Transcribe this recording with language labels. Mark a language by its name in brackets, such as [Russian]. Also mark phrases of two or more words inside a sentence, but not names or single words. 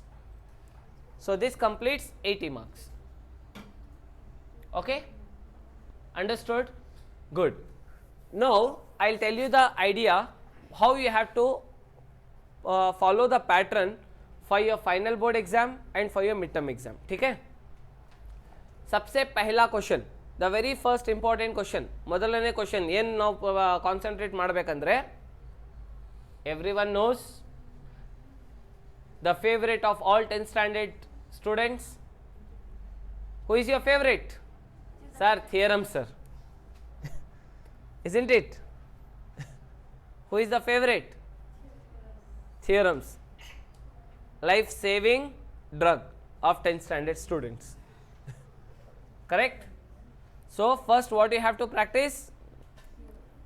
[English] So this completes 80 marks. Okay? Understood? Good. Now I will tell you the idea how you have to follow the pattern for your final board exam and for your midterm exam. [Hindi] ठीक है? सबसे पहला क्वेश्चन, [English] the very first important question, [Kannada] ಮೊದಲನೇ ಕ್ವೆಶ್ಚನ್ ಏನು ನಾವು ಕಾನ್ಸಂಟ್ರೇಟ್ ಮಾಡಬೇಕಂದ್ರೆ, [English] everyone knows the favourite of all 10th standard students. Who is your favourite? Sir, theorem sir. Isn't it? Who is the favorite? Theorems. Life saving drug of 10th standard students. Correct? So first what you have to practice?